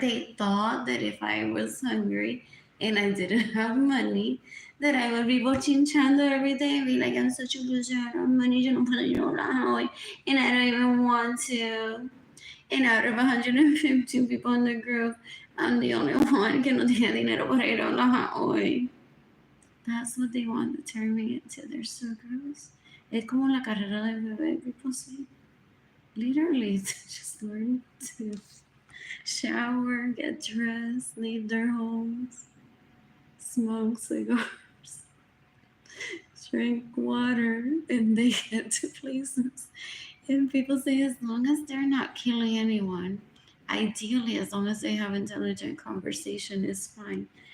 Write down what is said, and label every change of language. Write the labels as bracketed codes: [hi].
[en] They thought that if I was hungry and I didn't have money, that I would be bochinchando every day and be like, I'm such a loser, I don't have money, [es] yo no puedo ir a hablar hoy, [en] and I don't even want to. And out of 115 people in the group, I'm the only one [es] que no tiene dinero para ir a hablar hoy. [en] That's what they want to turn me into. They're so gross. [es] Es como la carrera del bebé, [en] people say. Literally, just learn to shower, get dressed, leave their homes, smoke cigars, drink water, and they get to places. And people say as long as they're not killing anyone, ideally, as long as they have intelligent conversation, is fine.